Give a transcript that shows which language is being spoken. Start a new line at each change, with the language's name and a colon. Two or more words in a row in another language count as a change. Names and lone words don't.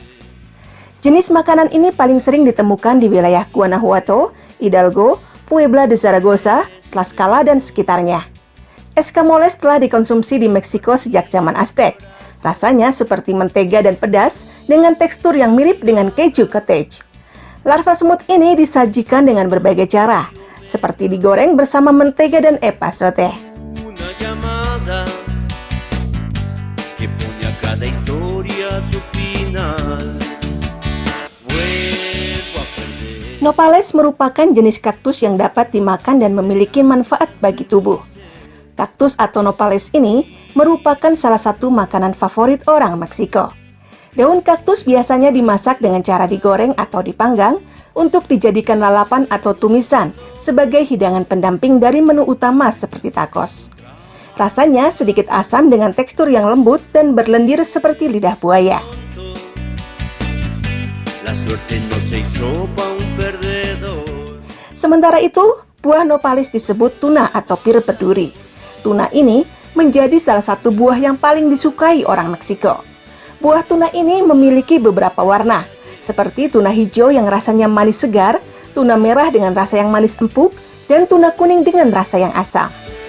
Indonesian: Jenis makanan ini paling sering ditemukan di wilayah Guanajuato, Hidalgo, Puebla de Zaragoza, Tlaxcala, dan sekitarnya. Escamoles telah dikonsumsi di Meksiko sejak zaman Aztec. Rasanya seperti mentega dan pedas dengan tekstur yang mirip dengan keju cottage. Larva semut ini disajikan dengan berbagai cara, seperti digoreng bersama mentega dan epazote.
Spanish: Una llamada que pone a cada historia su final. Vuelvo a perder.
Indonesian: Nopales merupakan jenis kaktus yang dapat dimakan dan memiliki manfaat bagi tubuh. Kaktus atau nopales ini merupakan salah satu makanan favorit orang Meksiko. Daun kaktus biasanya dimasak dengan cara digoreng atau dipanggang untuk dijadikan lalapan atau tumisan sebagai hidangan pendamping dari menu utama seperti tacos. Rasanya sedikit asam dengan tekstur yang lembut dan berlendir seperti lidah buaya.
Spanish: La suerte no se hizo pa' un perdedor.
Indonesian: Sementara itu, buah nopales disebut tuna atau pir berduri. Tuna ini menjadi salah satu buah yang paling disukai orang Meksiko. Buah tuna ini memiliki beberapa warna, seperti tuna hijau yang rasanya manis segar, tuna merah dengan rasa yang manis empuk, dan tuna kuning dengan rasa yang asam.